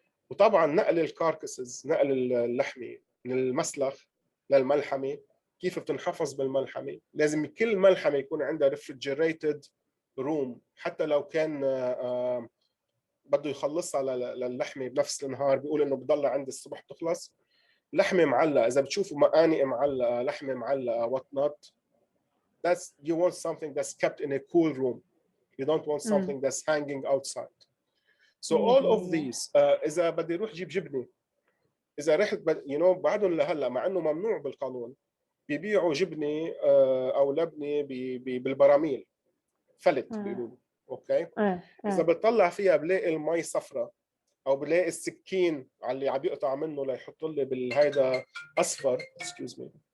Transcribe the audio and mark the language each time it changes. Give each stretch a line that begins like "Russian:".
Arabic: وطبعا نقل الكاركسز, نقل اللحمه من المسلخ للملحمه, كيف بتنحفظ بالملحمه, لازم كل ملحمه يكون عندها ريفريجريتد روم, حتى لو كان بده يخلصها للحمه بنفس النهار, بيقول انه بضل عند الصبح تخلص. لحمه معلقه, اذا بتشوفوا مقانق معلقه, لحمه معلقه,
English: what not, that's you want something that's kept in a cool room, you don't want something that's hanging outside. So all of these,
Arabic: إذا بدي أروح جيب جبنة, إذا رحت بعدهم لهلا مع إنه ممنوع بالقانون بيبيعوا جبنة أو لبنة بالبراميل, فلت بيقولوا, أوكي. إذا بتطلع فيها بلاقي المي صفرة, أو بلاقي السكين على اللي عم يقطع منه ليحط لي بالهيدا أصفر,
English: excuse me.